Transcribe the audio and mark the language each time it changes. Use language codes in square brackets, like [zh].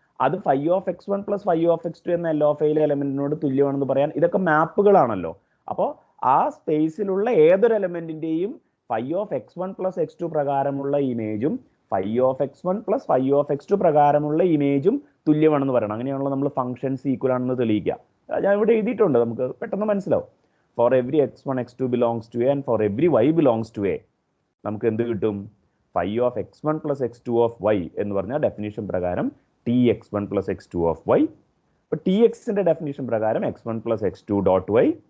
[ml] അത് [en] phi of x1 plus phi of x2 [ml] എന്ന L of A എലമെന്റിനോട് തുല്യമാണെന്ന് പറയാൻ ഇതൊക്കെ മാപ്പുകളാണല്ലോ. അപ്പോൾ ആ സ്പേസിലുള്ള ഏതൊരു എലമെന്റിന്റെയും [en] phi of x1 plus x2 [ml] പ്രകാരമുള്ള ഇമേജും [en] phi of x1 plus phi of x2 [ml] പ്രകാരമുള്ള ഇമേജും തുല്യമാണെന്ന് പറയണം. അങ്ങനെയാണല്ലോ നമ്മൾ ഫംഗ്ഷൻസ് ഈക്വൽ ആണെന്ന് തെളിയിക്കുക. ഞാൻ ഇവിടെ എഴുതിയിട്ടുണ്ട്, നമുക്ക് പെട്ടെന്ന് മനസ്സിലാവും. [en] for every x1 x2 belongs to a and for every y belongs to a [ml] നമുക്ക് എന്ത് കിട്ടും? [en] phi of x1 plus x2 of y [ml] എന്ന് പറഞ്ഞാൽ ഡെഫിനിഷൻ പ്രകാരം [en] tx1 plus x2 of y. [ml] അപ്പോൾ txന്റെ ഡെഫിനിഷൻ പ്രകാരം [en] x1 plus x2 dot y.